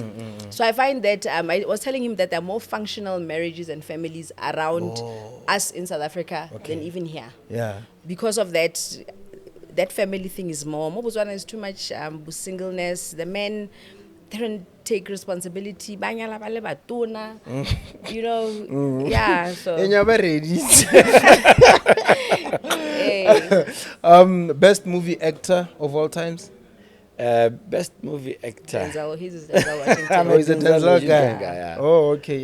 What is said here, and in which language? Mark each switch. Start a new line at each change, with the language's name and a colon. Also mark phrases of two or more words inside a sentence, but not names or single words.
English: So I find that I was telling him that there are more functional marriages and families around us in South Africa than even here. Yeah. Because of that family thing is more. Botswana is too much singleness. The men they don't take responsibility.
Tswana: Banyala ba le batona.
English: You know, yeah. So And you're very ready. hey, Best movie actor of all times? Best movie actor. Denzel, he's Denzel I'm Washington. Oh, he's a Denzel Denzel Washington guy. guy, yeah. Oh, okay.